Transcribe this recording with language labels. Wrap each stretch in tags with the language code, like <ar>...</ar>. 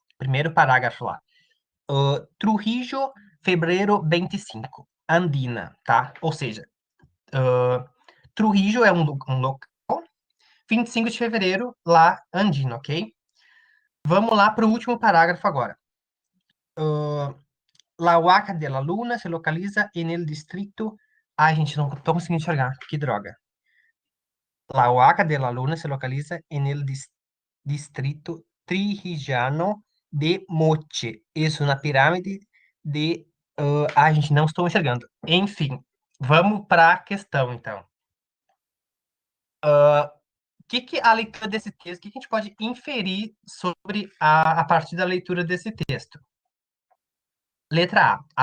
<pt>Primeiro parágrafo lá. Trujillo, fevereiro 25, Andina, tá? Ou seja, Trujillo é um local, 25 de fevereiro, lá, Andina, ok? Vamos lá para o último parágrafo agora.</pt> <es>La Huaca de la Luna se localiza en el distrito.</es> <pt>Ai, gente, não tô conseguindo enxergar. Que droga.</pt> <es>La Huaca de la Luna se localiza en el distrito trijillano de Moche.</es> <pt>Isso na pirâmide de. Ai, gente, não estou enxergando. Enfim, vamos para a questão, então. Que a leitura desse texto, o que a gente pode inferir sobre a partir da leitura desse texto? Letra A.</pt>